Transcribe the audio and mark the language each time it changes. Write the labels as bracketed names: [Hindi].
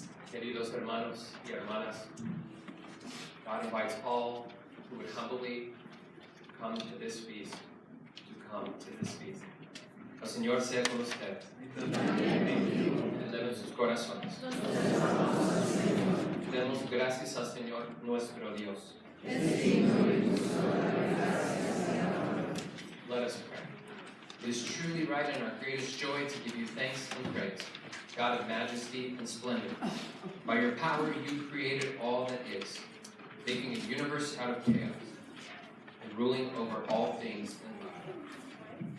[Spanish] Queridos hermanos y hermanas, [English] God invites all who would humbly come to this feast to come to this feast. [Spanish] El Señor sea con ustedes. Eleven sus corazones. Demos gracias al Señor nuestro Dios. [English] Let us pray. It is truly right and our greatest joy to give you thanks and praise, God of majesty and splendor. By your power you created all that is, making a universe out of chaos and ruling over all things in love.